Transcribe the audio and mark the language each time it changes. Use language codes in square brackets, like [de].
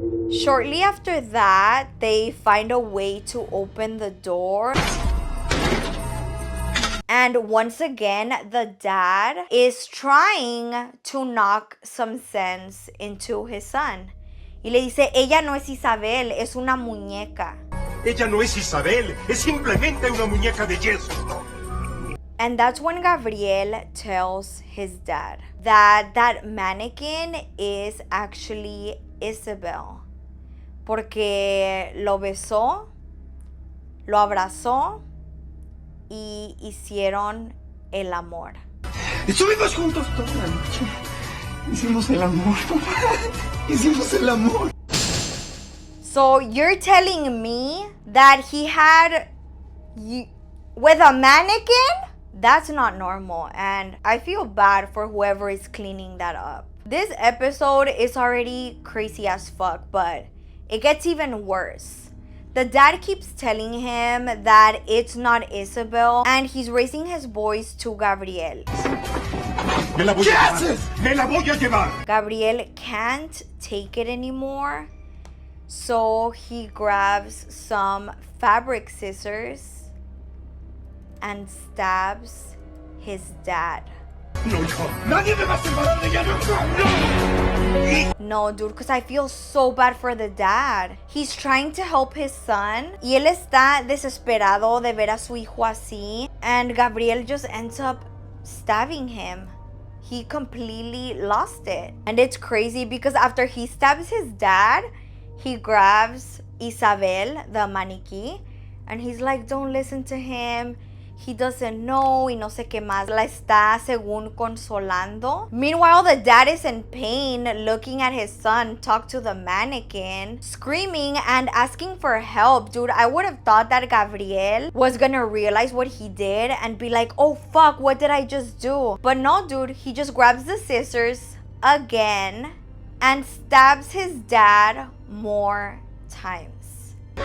[en] Shortly after that, they find a way to open the door. And once again, the dad is trying to knock some sense into his son. [es] Y le dice, ella no es Isabel, es una muñeca. Ella no es Isabel, es simplemente una muñeca de yeso. [en] And that's when Gabriel tells his dad that that mannequin is actually Isabel. [es] Porque lo besó, lo abrazó y hicieron el amor. Estuvimos juntos toda la noche. Hicimos el amor. Hicimos el amor. [en] So you're telling me that he had with a mannequin? That's not normal, and I feel bad for whoever is cleaning that up. This episode is already crazy as fuck, but it gets even worse. The dad keeps telling him that it's not Isabel, and he's raising his voice to Gabriel. [es] Me la voy a llevar. Me la voy a llevar. [en] Gabriel can't take it anymore, so he grabs some fabric scissors and stabs his dad. [es] No, hijo. Nadie me va a separar de ella. No. [en] No, dude, because I feel so bad for the dad. He's trying to help his son. [es] Y él está desesperado de ver a su hijo así. [en] And Gabriel just ends up stabbing him. He completely lost it. And it's crazy because after he stabs his dad, he grabs Isabel, the maniquí, and he's like, don't listen to him. He doesn't know, [es] y no sé qué más. La está según consolando. [en] Meanwhile, the dad is in pain, looking at his son talk to the mannequin, screaming and asking for help. Dude, I would have thought that Gabriel was gonna realize what he did and be like, oh fuck, what did I just do? But no, dude, he just grabs the scissors again and stabs his dad more times.